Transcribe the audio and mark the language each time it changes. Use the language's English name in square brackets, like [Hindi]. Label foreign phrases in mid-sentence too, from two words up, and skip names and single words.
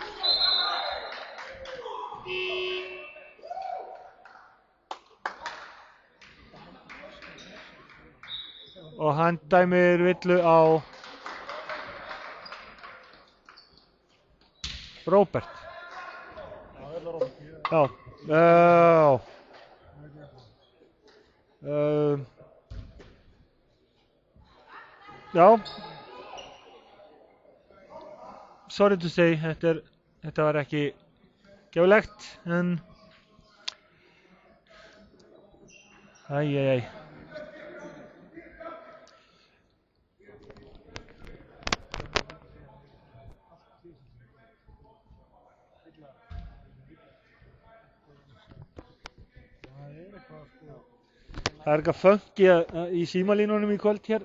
[Icelandic] Og hann dæmir villu á Róbert. Já. Já. [English] Sorry to say, [Icelandic] þetta var ekki geflegt, en það er eitthvað funky í símalínunum í kvöld hér.